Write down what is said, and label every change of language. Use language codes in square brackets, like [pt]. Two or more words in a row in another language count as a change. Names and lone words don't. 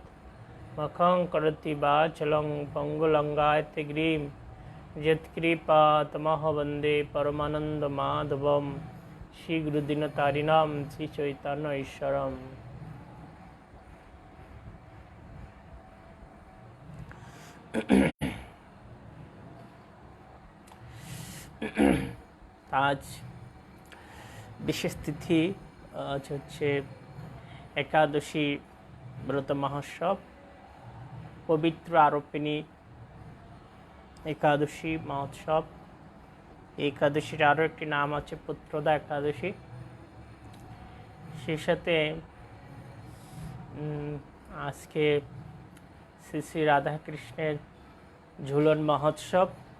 [sa] मखं करोति वाचालं पङ्गुलङ्घयते गिरिं यत्कृपातमहं वन्दे परमानन्दमाधवं श्रीगुरुदीनतारिणां श्रीचैतन्यईश्वरम्। [bn] আজ বিশেষ তিথি আজ হচ্ছে একাদশী ব্রত মহোৎসব পবিত্র আরোপিণী একাদশী মহোৎসব। একাদশীর আরও একটি নাম আছে পুত্রদা একাদশী। সেই সাথে আজকে শ্রী শ্রী রাধাকৃষ্ণের ঝুলন মহোৎসব।